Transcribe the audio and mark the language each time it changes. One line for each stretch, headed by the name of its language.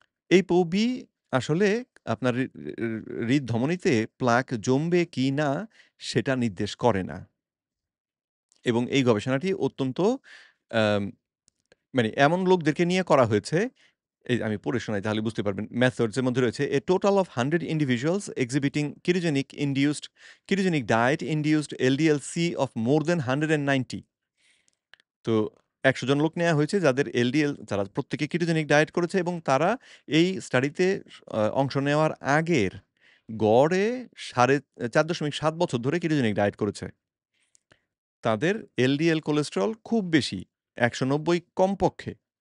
Bangla: ApoB আসলে আপনার হৃদধমনীতে pluck জমবে কি না সেটা নির্দেশ করে না। এবং এই গবেষণাটি অত্যন্ত আম মানে এমন লোকদেরকে নিয়ে করা হয়েছে, এই আমি পড়ে শোনাই তাহলে বুঝতে পারবেন। মেথডস এর মধ্যে রয়েছে
English: a total of 100 individuals exhibiting ketogenic diet induced LDL-C of more than 190.
Bangla: তো ১০০ জন লোক নেয়া হয়েছে যাদের LDL যারা প্রত্যেকে কেটোজেনিক ডায়েট করেছে এবং তারা এই স্টাডিতে অংশ নেওয়ার আগের গড়ে ৪.৭ বছর ধরে কেটোজেনিক ডায়েট করেছে। তাদের LDL কোলেস্টেরল খুব বেশি, ১৯০ কমপক্ষে।